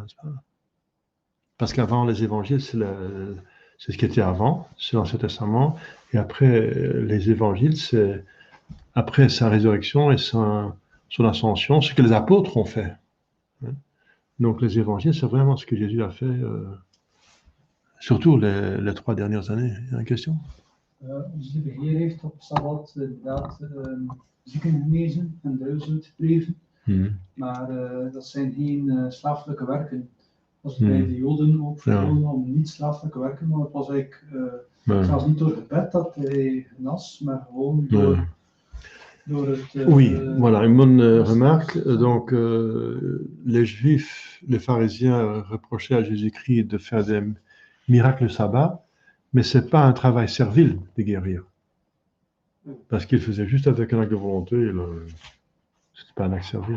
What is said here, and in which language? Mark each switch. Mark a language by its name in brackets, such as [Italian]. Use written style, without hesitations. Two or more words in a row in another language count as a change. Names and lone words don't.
[French] Parce qu'avant, les évangiles, c'est ce qui était avant, c'est l'Ancien Testament. Et après, les évangiles, c'est après sa résurrection et son ascension, ce que les apôtres ont fait. Donc, les évangiles, c'est vraiment ce que Jésus a fait, surtout les 3 dernières années. Il y a une question? [Dutch] Onze lieve Heer heeft op Sabbat inderdaad zieken genezen en 1000 brieven. Maar dat zijn geen slaaflijke werken. Dat was bij de Joden ook verboden om niet slaaflijke werken, maar het was eigenlijk zelfs niet door gebed dat hij genas, maar gewoon door het... [French] Oui, voilà, une bonne remarque. Donc, les Juifs, les pharisiens reprochaient à Jésus-Christ de faire des miracles le sabbat, mais ce n'est pas un travail servile de guérir. Parce qu'il faisait juste avec un acte de volonté, ce n'est pas un acte servile.